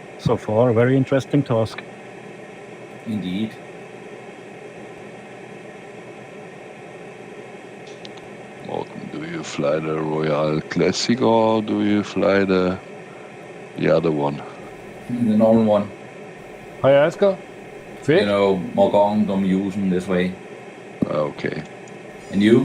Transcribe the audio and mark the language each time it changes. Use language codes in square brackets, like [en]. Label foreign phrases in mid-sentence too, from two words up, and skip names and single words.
[en] so far. Very interesting task. Indeed. Morgan, do you fly the Royal Classic or do you fly the other one? The normal one. [da] Hej Asger. Fedt. [en] You know, Morgong, I'm using this way. Okay. And you?